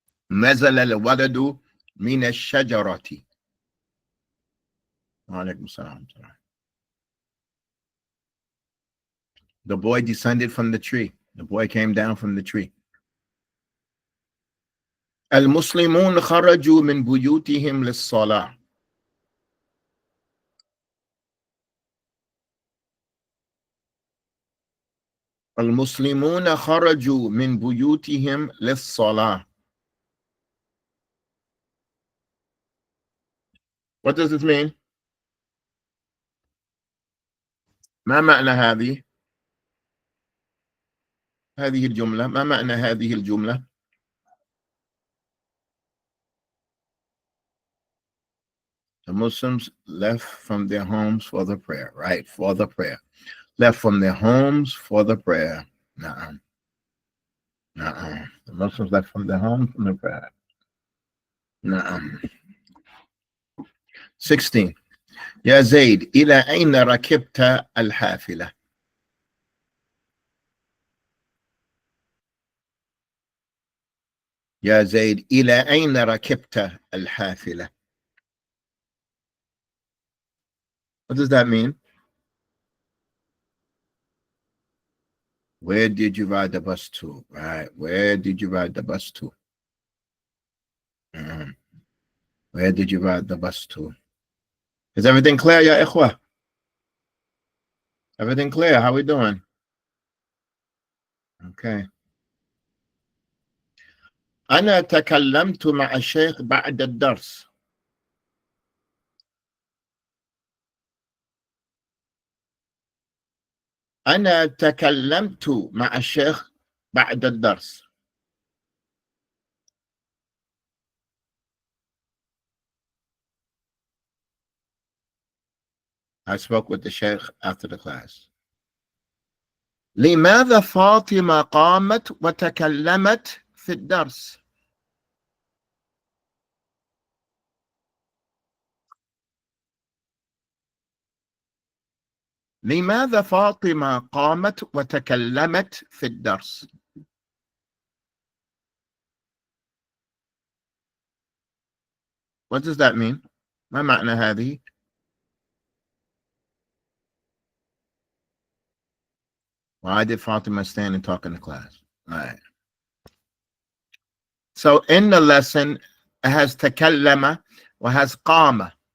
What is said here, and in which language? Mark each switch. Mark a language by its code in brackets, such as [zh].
[ar] نزل الولد من الشجرة. وعليكم السلام. [en] The boy descended from the tree. The boy came down from the tree. [ar] المسلمون خرجوا من بيوتهم للصلاة. المسلمون خرجوا من بيوتهم للصلاة. [en] What does this mean? [ar] ما معنى هذه الجملة؟ [en] ما معنى هذه الجملة؟ The Muslims left from their homes for the prayer, right? For the prayer. Left from their homes for the prayer. The Muslims left from their homes for the prayer. 16. [ar] يا زيد إلى أين ركبت الحافلة؟ يا زيد إلى أين ركبت الحافلة؟ [en] What does that mean? Where did you ride the bus to? Right. Where did you ride the bus to? Where did you ride the bus to? Is everything clear, ya ikhwa? Everything clear? How we doing? Okay. [ar] أنا تكلمت مع الشيخ بعد الدرس. أنا تكلمت مع الشيخ بعد الدرس. [en] I spoke with the sheikh after the class. [ar] لماذا فاطمة قامت وتكلمت في الدرس؟ لماذا فاطمة قامت وتكلمت في الدرس؟ [en] What does that mean? [ar] ما معنى هذه؟ [en] Why did Fatima stand and talk in the class? All right. So in the lesson, it has takallama or has qama.